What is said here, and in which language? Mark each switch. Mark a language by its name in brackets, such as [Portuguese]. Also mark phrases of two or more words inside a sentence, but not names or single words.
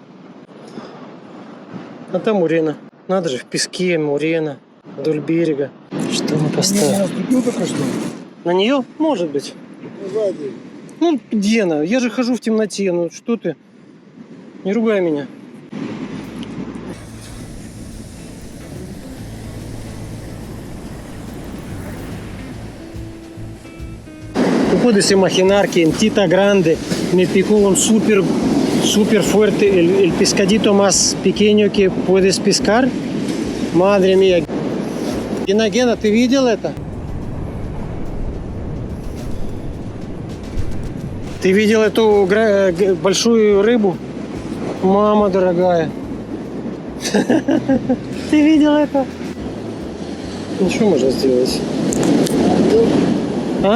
[Russian] А там мурена. Надо же, в песке мурена, вдоль берега. Что мы Я поставили? наступил только что. На нее? Может быть. Сзади. Ну, где она? Я же хожу в темноте. Ну, что ты? Не ругай меня. [Spanish] Puedes imaginar que en Tita Grande me picó un súper fuerte, el pescadito más pequeño que puedes pescar. Madre mía. [Russian] Гена, ты видел это? Ты видел эту большую рыбу? Мама дорогая. Ты видел это? Ну что можно сделать? А?